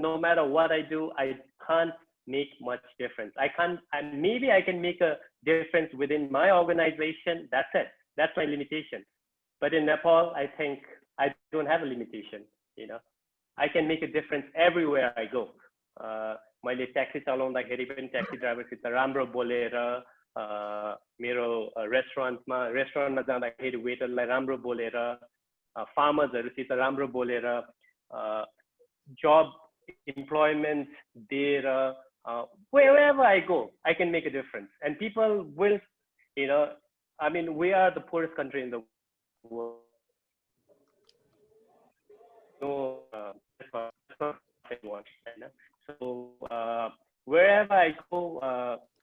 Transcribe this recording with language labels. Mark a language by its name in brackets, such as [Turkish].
[English] No matter what I do, I can't make much difference. I can't, and maybe I can make a difference within my organization. That's it. That's my limitation. But in Nepal, I think I don't have a limitation. You know, I can make a difference everywhere I go. [Nepali] मैले taxi चलाउँदाखेरि पनि taxi ड्राइभरसित राम्रो बोलेर, मेरो रेस्टुरेन्टमा जाँदाखेरि वेटरलाई राम्रो बोलेर, फार्मर्सहरुसित राम्रो बोलेर, जब इम्प्लोयमेन्ट दिएर, [English] wherever I go, I can make a difference. And people will, you know, I mean, we are the poorest country in the world. No, that's not anyone. So wherever I go,